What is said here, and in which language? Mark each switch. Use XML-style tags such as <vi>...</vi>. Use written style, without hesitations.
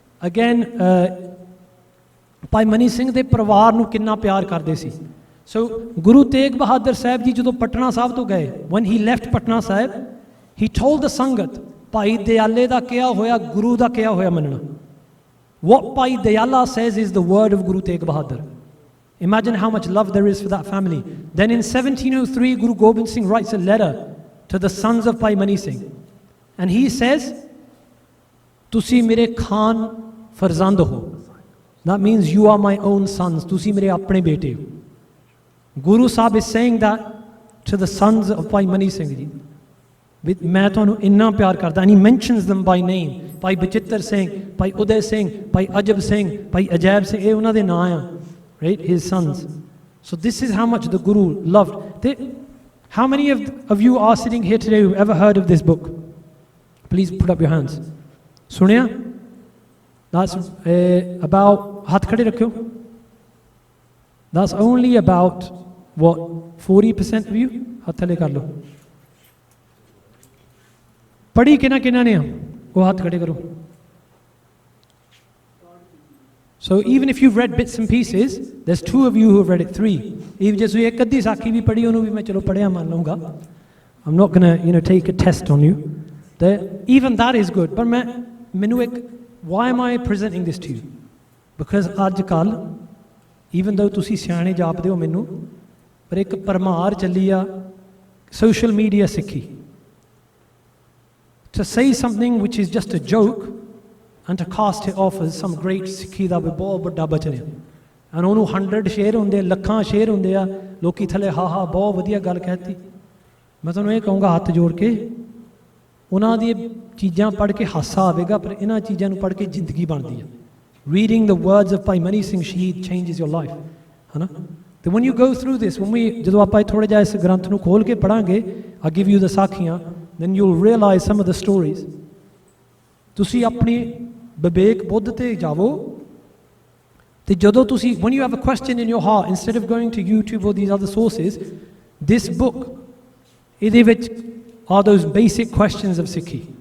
<pa>Again, Bhai Mani Singh ਦੇ ਪਰਿਵਾਰ ਨੂੰ ਕਿੰਨਾ ਪਿਆਰ ਕਰਦੇ ਸੀ। So Guru Tegh Bahadur Sahib ji ਜਦੋਂ ਪਟਨਾ ਸਾਹਿਬ ਤੋਂ ਗਏ,</pa> <en>when he left Patna Sahib, he told the Sangat,</en> <pa>ਭਾਈ ਦਿਆਲੇ ਦਾ ਕਿਹਾ ਹੋਇਆ ਗੁਰੂ ਦਾ ਕਿਹਾ ਹੋਇਆ ਮੰਨਣਾ।</pa> <en>What Bhai Dayala says is the word of Guru Tegh Bahadur. Imagine how much love there is for that family. Then in 1703, Guru Gobind Singh writes a letter to the sons of Bhai Mani Singh, and he says,</en> <pa>ਤੁਸੀਂ ਮੇਰੇ ਖਾਨ ਫਰਜ਼ੰਦ ਹੋ।</pa> <en>That means you are my own sons.</en> <pa>ਤੁਸੀਂ ਮੇਰੇ ਆਪਣੇ ਬੇਟੇ ਹੋ।</pa> <en>Guru Sahib is saying that to the sons of Bhai Mani Singh ji.</en> <pa>ਮੈਂ ਤੁਹਾਨੂੰ ਇੰਨਾ ਪਿਆਰ ਕਰਦਾ।</pa> <en>And he mentions them by name. Bhai Bachittar Singh, Bhai Uday Singh, Bhai Ajab Singh, Bhai Ajaib Singh,</en> <pa>ਇਹ ਉਹਨਾਂ ਦੇ ਨਾਂ ਆ,</pa> <en>right? His sons. So this is how much the Guru loved. How many of you are sitting here today who ever heard of this book? Please put up your hands.</en> <pa>ਸੁਣਿਆ?</pa> <en>That's about,</en> <pa>ਹੱਥ ਖੜੇ ਰੱਖਿਓ।</pa> <en>That's only about, what, 40% of you?</en> <pa>ਹੱਥ ਥੱਲੇ ਕਰ ਲਓ। ਪੜ੍ਹੀ ਕਿਹਨਾਂ ਨੇ ਆ? ਉਹ ਹੱਥ ਖੜੇ ਕਰੋ।</pa> <en>So even if you've read bits and pieces, there's 2 of you who have read it, 3.</en> <pa>Even ਜੇ ਤੁਸੀਂ ਇੱਕ ਅੱਧੀ ਸਾਖੀ ਵੀ ਪੜ੍ਹੀ, ਉਹਨੂੰ ਵੀ ਮੈਂ ਚਲੋ ਪੜ੍ਹਿਆ ਮੰਨ ਲਊਂਗਾ।</pa> <en>I'm not gonna take a test on you. Even that is good.</en> <pa>ਪਰ ਮੈਨੂੰ ਇੱਕ,</pa> <en>why am I presenting this to you?</en> <pa>Because ਅੱਜ ਕੱਲ੍ਹ,</pa> <en>even though</en> <pa>ਤੁਸੀਂ ਸਿਆਣੇ ਜਾਪਦੇ ਹੋ ਮੈਨੂੰ, ਪਰ ਇੱਕ ਪਰਮਾਰ ਚੱਲੀ ਆ social media ਸਿੱਖੀ।</pa> <en>To say something which is just a joke and to cast it off as some great</en> <pa>ਸਿੱਖੀ ਦਾ ਬਹੁਤ ਵੱਡਾ ਬਚਨ ਹੈ। and ਉਹਨੂੰ 100 ਸ਼ੇਅਰ ਹੁੰਦੇ, ਲੱਖਾਂ ਸ਼ੇਅਰ ਹੁੰਦੇ ਆ, ਲੋਕੀ ਥੱਲੇ ਹਾ ਬਹੁਤ ਵਧੀਆ ਗੱਲ ਕਹਿਤੀ। ਮੈਂ ਤੁਹਾਨੂੰ ਇਹ ਕਹੂੰਗਾ ਹੱਥ ਜੋੜ ਕੇ, ਉਹਨਾਂ ਦੀ ਚੀਜ਼ਾਂ ਪੜ੍ਹ ਕੇ ਹਾਸਾ ਆਵੇਗਾ, ਪਰ ਇਹਨਾਂ ਚੀਜ਼ਾਂ ਨੂੰ ਪੜ੍ਹ ਕੇ ਜ਼ਿੰਦਗੀ ਬਣਦੀ ਹੈ।</pa> <en>Reading the words of Bhai Mani Singh Shaheed changes your life,</en> <pa>ਹੈ ਨਾ?</pa> <en>ਤੇ when you go through this,</en> <pa>ਜਦੋਂ ਆਪਾਂ ਥੋੜ੍ਹਾ ਜਿਹਾ ਇਸ ਗ੍ਰੰਥ ਨੂੰ ਖੋਲ੍ਹ ਕੇ ਪੜ੍ਹਾਂਗੇ,</pa> <en>I give you the ਸਾਖੀਆਂ, then you'll realize some of the stories.</en> <pa>ਤੁਸੀਂ ਆਪਣੀ ਵਿਵੇਕ ਬੁੱਧ ਤੇ ਜਾਵੋ, ਤੇ ਜਦੋਂ ਤੁਸੀਂ,</pa> <en>when you have a question in your heart, instead of going to YouTube or these other sources, this book,</en> <pa>ਇਹਦੇ ਵਿੱਚ</pa> <en>are those basic questions of Sikhi.</en>